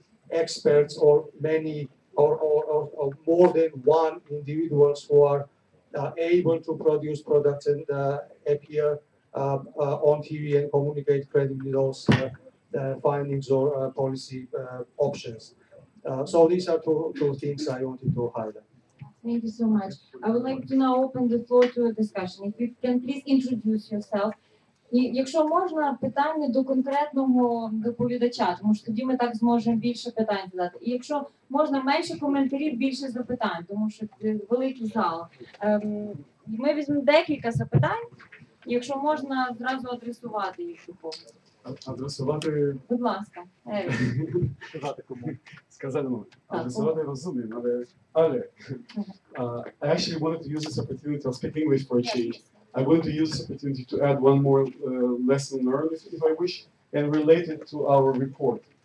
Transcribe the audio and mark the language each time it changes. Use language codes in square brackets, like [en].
[en] experts or many or more than one individuals who are able to produce products and appear on TV and communicate credibly those findings or policy options. So these are two things I wanted to highlight. Thank you so much. I would like to now open the floor to a discussion. If you can please introduce yourself. [uk] І якщо можна, питання до конкретного доповідача, тому що тоді ми так зможемо більше питань задати. І якщо можна, менше коментарів, більше запитань, тому що це великий зал. Ми візьмемо декілька запитань, і якщо можна, зразу адресувати їх до когось. Адресувати? Будь ласка. Сказати кому? Сказати кому? Адресувати розумію, але [en] I actually wanted to use this opportunity, I'll speak English for a change. I want to use this opportunity to add one more lesson learned, if I wish, and relate it to our report.